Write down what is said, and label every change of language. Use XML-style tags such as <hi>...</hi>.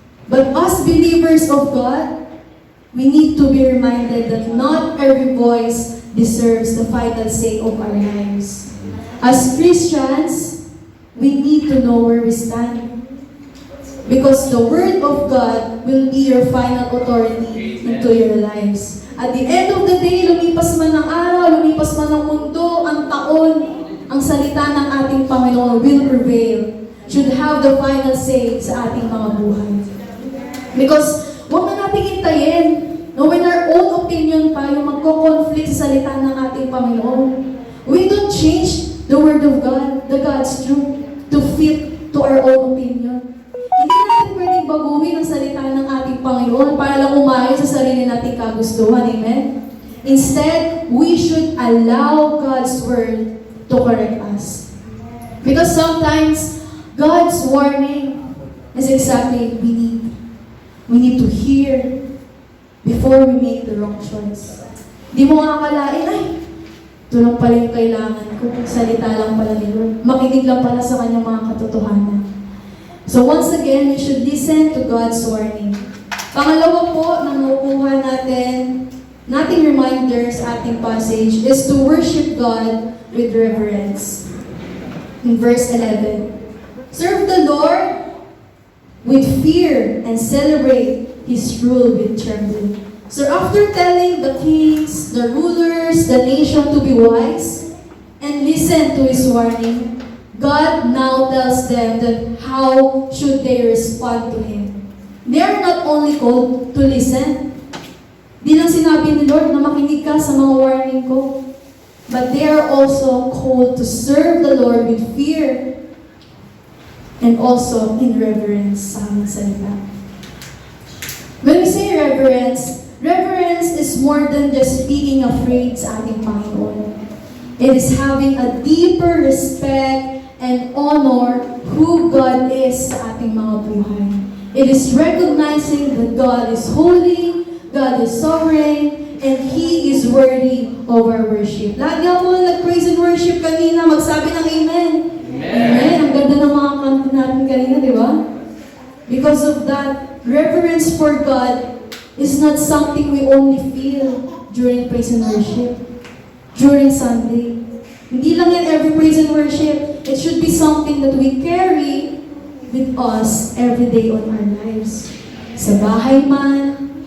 <en>But us believers of God, we need to be reminded that not every voice deserves the final say of our lives. As Christians, we need to know where we stand. Because the Word of God will be your final authority into your lives. At the end of the day,</en> <tl>lumipas man ang araw, lumipas man ang mundo, ang taon, ang salita ng ating Panginoon</tl> <en>will prevail. Should have the final say</en> <tl>sa ating mga buhay. Because huwag na natin hintayin, no,</tl> <en>when our own opinion</en> <tl>pa yung magko-conflict sa salita ng ating Panginoon.</tl> <en>We don't change the Word of God, the God's truth, to fit to our own opinion.</en> <tl>Hindi natin pwedeng baguhin ang salita ng ating Panginoon para lang umayon sa sarili nating kagustuhan.</tl> <en>Amen? Instead, we should allow God's Word to correct us. Because sometimes, God's warning is exactly what we need. We need to hear before we make the wrong choice.</en> <tl>Di mo akalain, ay, ito lang pala yung kailangan ko. Salita lang pala ni Lord. Makinig lang pala sa kanyang mga katotohanan.</tl> <en>So once again, we should listen to God's warning.</en> <tl>Pangalawa po na makukuha nating</tl> <en>reminders ating passage is to worship God with reverence. In verse 11, serve the Lord with fear and celebrate His rule with trembling. So after telling the kings, the rulers, the nation to be wise and listen to His warning, God now tells them that how should they respond to Him. They are not only called to listen.</en> <tl>Di lang sinabi ni Lord na makinig ka sa mga warning ko.</tl> <en>But they are also called to serve the Lord with fear and also in reverence</en> <tl>sa aming salita.</tl> <en>When we say reverence, reverence is more than just being afraid</en> <tl>sa ating Panginoon.</tl> <en>It is having a deeper respect and honor who God is</en> <tl>sa ating mga buhay.</tl> <en>It is recognizing that God is holy, God is sovereign, and He is worthy of our worship.</en> <tl>Lagi ako nag-praise and worship kanina, magsabi ng amen. Amen. Ang ganda ng mga kanta natin kanina, di ba?</tl> <en>Because of that, reverence for God is not something we only feel during praise and worship, during Sunday.</en> <tl>Hindi lang yan</tl> <en>every praise and worship. It should be something that we carry with us every day on our lives.</en> <tl>Sa bahay man,</tl>